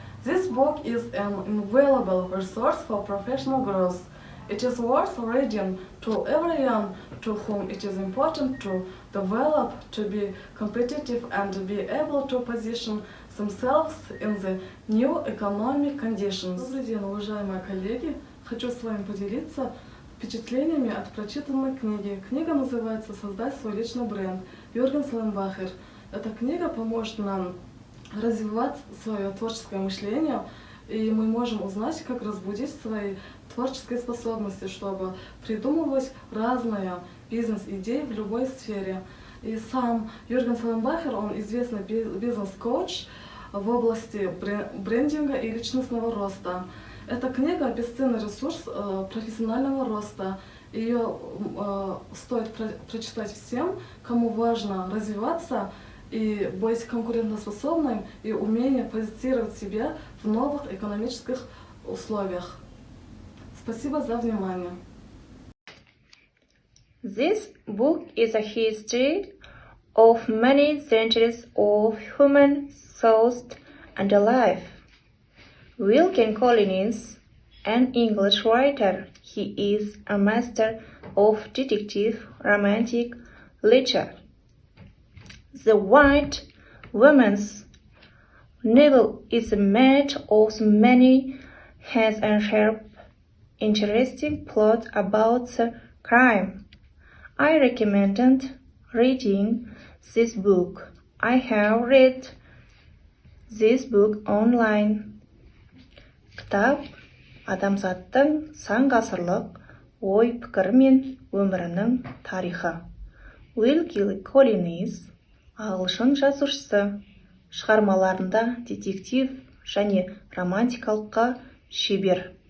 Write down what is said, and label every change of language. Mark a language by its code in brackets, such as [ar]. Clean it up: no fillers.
[en] This book is an invaluable resource for professional growth. It is worth reading to everyone to whom it is important to develop, to be competitive and to be able to position themselves in the new economic conditions. [ru] Добрый день, уважаемые коллеги! Хочу с вами поделиться впечатлениями от прочитанной книги. Книга называется «Создать свой личный бренд». Jürgen Sollenbacher. Эта книга поможет нам развивать свое творческое мышление, и мы можем узнать, как разбудить свои творческие способности, чтобы придумывать разные бизнес-идеи в любой сфере. И сам Jürgen Sollenbacher, он известный бизнес-коуч в области брендинга и личностного роста. Эта книга – бесценный ресурс профессионального роста. Ее стоит прочитать всем, кому важно развиваться и быть конкурентоспособным, и умение позиционировать себя в новых экономических условиях. Спасибо за внимание. [en] This book is a history of many centuries of human thought and life. William Collins, an English writer, he is a master of detective romantic literature. The White Woman's novel is made of many has a sharp, interesting plot about the crime. I recommend reading this book. I have read this book online. [kk] Кітап адамзаттың сан ғасырлық ой-пікірі мен өмірінің тарихы. Wilkie Collins, ағылшын жазушысы, шығармаларында детектив және романтикалыққа шебер.